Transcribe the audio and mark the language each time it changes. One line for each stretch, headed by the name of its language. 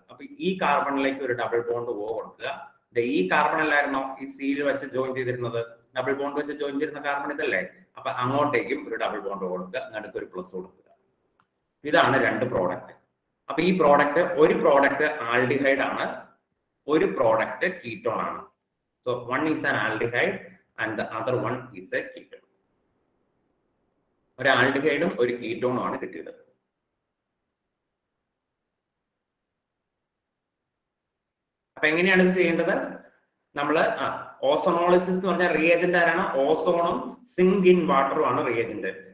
Malayalam: അപ്പൊ ഈ കാർബണിലേക്ക് ഒരു ഡബിൾ ബോണ്ട് O കൊടുക്കുക. ഈ കാർബൺ അല്ലായിരുന്നോ ഈ സീൽ വെച്ച് ജോയിൻ ചെയ്തിരുന്നത്, ഡബിൾ ബോണ്ട് വെച്ച് ജോയിൻ ചെയ്തിരുന്ന കാർബൺ ഇതല്ലേ, അപ്പൊ അങ്ങോട്ടേക്കും ഒരു ഡബിൾ ബോണ്ട് കൊടുക്കുക, നടുക്ക് ഒരു പ്ലസ് കൊടുക്കുക. ഇതാണ് രണ്ട് പ്രോഡക്റ്റ്. അപ്പൊ ഈ പ്രോഡക്റ്റ്, ഒരു പ്രോഡക്റ്റ് ആൽഡിഹൈഡ് ആണ്, ഒരു പ്രോഡക്റ്റ് കീറ്റോൺ ആണ്.
English: So one is an aldehyde and the other one is a ketone.
Malayalam: ഒരു ആൽഡിഹൈഡും ഒരു കീറ്റോണും ആണ് കിട്ടിയത്. അപ്പൊ എങ്ങനെയാണ് ഇത് ചെയ്യേണ്ടത്, നമ്മള് ഓസോണോളിസിസ് എന്ന് പറഞ്ഞാൽ റിയേജന്റ് ആരാണ്, ഓസോണും സിങ്ക് ഇൻ വാട്ടറും ആണ് റിയേജന്റ്.